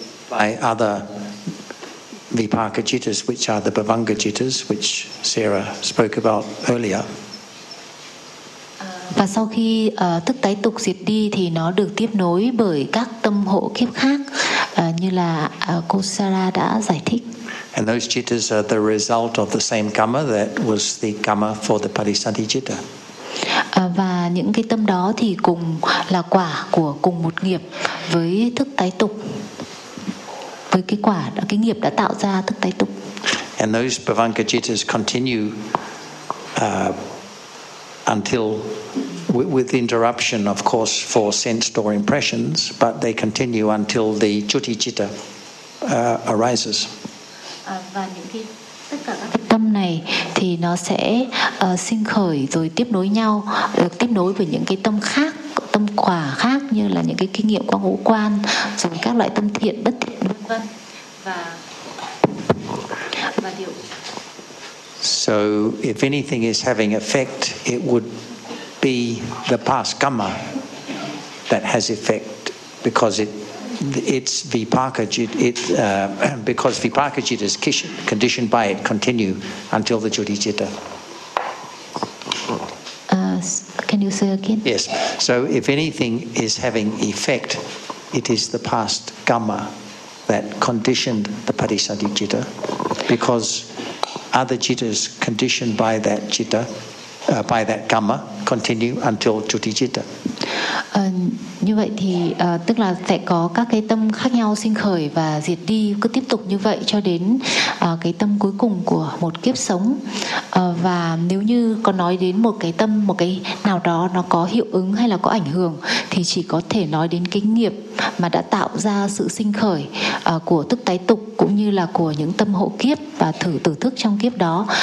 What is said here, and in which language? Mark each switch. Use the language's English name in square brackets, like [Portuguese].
[English] By other vipaka jittas, which are the bhavanga jittas, which Sarah spoke about earlier. [Vietnamese] Và sau khi thức tái tục diệt đi thì nó được tiếp nối bởi các tâm hộ kiếp khác như là cô Sarah đã giải thích. [English] And those jittas are the result of the same karma that was the karma for the Parisanti jitta. [Vietnamese] Và những cái tâm đó thì cùng là quả của cùng một nghiệp với thức tái tục. Với cái quả, cái nghiệp đã tạo ra thức tái tục. [English] And those bhavanga jittas continue until with the interruption, of course, for sense door impressions, but they continue until the chuti citta arises. [Vietnamese] Và những cái, tất cả các tâm này thì nó sẽ sinh khởi rồi tiếp nối nhau, được tiếp nối với những cái tâm khác, tâm quả khác như là những cái kinh nghiệm qua ngũ quan, rồi các loại tâm thiện bất thiện vân vân. Và điều [English] so if anything is having effect, it would be the past karma that has effect, because it's vipaka jit, because vipaka jit is conditioned by it, continue until the chuti citta. Can you say again? Yes. So if anything is having effect, it is the past karma that conditioned the patisati citta, because other jittas conditioned by that citta, by that karma, continue until chuti citta. [Vietnamese] Như vậy thì tức là sẽ có các cái tâm khác nhau sinh khởi và diệt đi, cứ tiếp tục như vậy cho đến cái tâm cuối cùng của một kiếp sống. Và nếu như có nói đến một cái tâm, một cái nào đó nó có hiệu ứng hay là có ảnh hưởng, thì chỉ có thể nói đến cái nghiệp mà đã tạo ra sự sinh khởi của thức tái tục, cũng như là của những tâm hộ kiếp và thử tử thức trong kiếp đó.